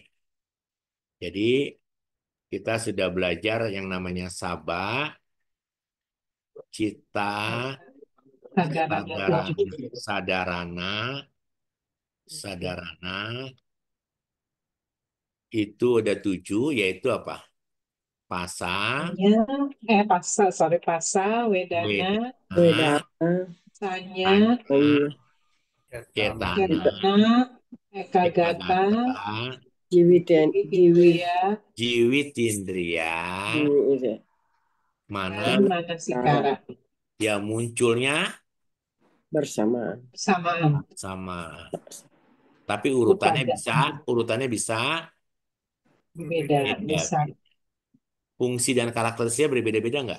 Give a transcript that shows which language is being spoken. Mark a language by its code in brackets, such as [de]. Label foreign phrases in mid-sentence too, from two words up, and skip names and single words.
[id] Jadi kita sudah belajar yang namanya Sabah, Cita, Sadarana Sadarana, 7. Sadarana, Sadarana, itu ada 7, yaitu apa? Pasa, Pasa, Wedana, Wedana, Sanya, Cetana, Cetana, Ekagata, Ekagata, Indriya, Jiwitindriya, mana dan Manasikara. dia munculnya Samaan. sama. Tapi Upada. urutannya bisa Beda, beda. bisa. Fungsi dan karakteristiknya berbeda-beda nggak?